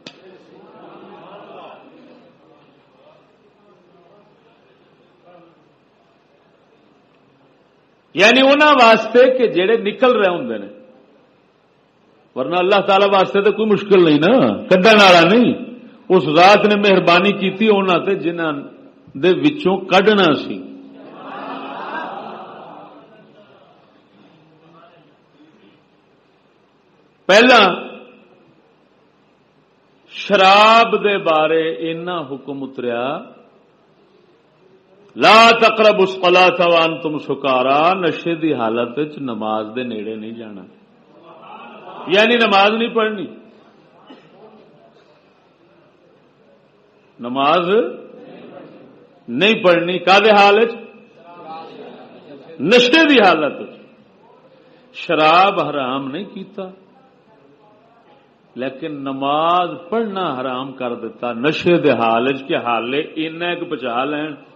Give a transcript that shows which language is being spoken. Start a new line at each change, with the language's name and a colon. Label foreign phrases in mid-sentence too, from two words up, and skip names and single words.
Punjabi: یعنی انہاں واسطے کہ جڑے نکل رہے ہوندے نے، ورنہ اللہ تعالی واسطے تو کوئی مشکل نہیں نا، کڈن والا نہیں. اس ذات نے مہربانی کیتی انہاں تے جنہاں دے وچوں کڈنا سی. پہلا شراب دے بارے اینا حکم اتریا،
Arabic: لا تقربوا الصلاۃ وانتم سکارا،
Punjabi: نشے دی حالت وچ نماز دے نیڑے نہیں جانا. یعنی نماز نہیں پڑھنی. نماز نہیں پڑھنی کادے حالت؟ نشے دی حالت. شراب حرام نہیں کیتا لیکن نماز پڑھنا حرام کر دیتا نشے دے حالت کے حالے اینا ایک بچا لین.